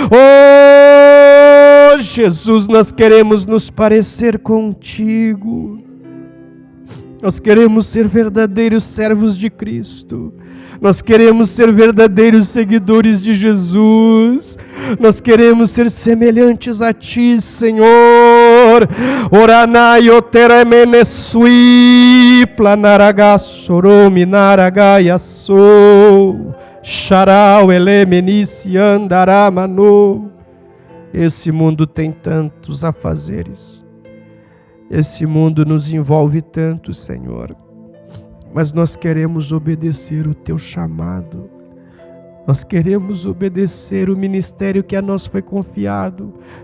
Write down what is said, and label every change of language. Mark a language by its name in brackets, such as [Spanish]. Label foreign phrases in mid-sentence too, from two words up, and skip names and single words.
[Portuguese] Oh, Jesus, nós queremos nos parecer contigo. Nós queremos ser verdadeiros servos de Cristo. Nós queremos ser verdadeiros seguidores de Jesus. Nós queremos ser semelhantes a Ti, Senhor. Oranai oteremenesui planaragassoromi naragayassou Xarau elemenici andaramanu. Esse mundo tem tantos afazeres. Esse mundo nos envolve tanto, Senhor. Mas nós queremos obedecer o Teu chamado. Nós queremos obedecer o ministério que a nós foi confiado.